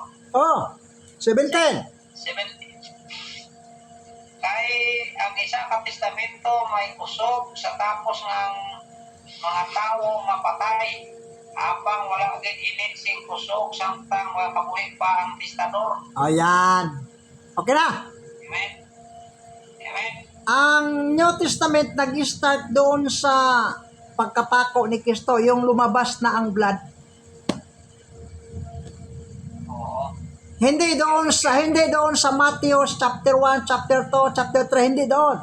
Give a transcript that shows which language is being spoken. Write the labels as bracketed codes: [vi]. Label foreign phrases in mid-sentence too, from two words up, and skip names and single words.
[hil] Oh. 17. 17. Kay ang isa ka testamento may kusog sa tapos ng mga tao mapatay, habang wala gid init sing kusog samtang wala kabuhi pa ang testador. [tl] Ayan. Okay na. Amen. Amen. Ang New Testament nag-start doon sa pagkapako ni Kristo, yung lumabas na ang blood. Oo. Hindi doon sa Matthew chapter 1, chapter 2, chapter 3, hindi doon.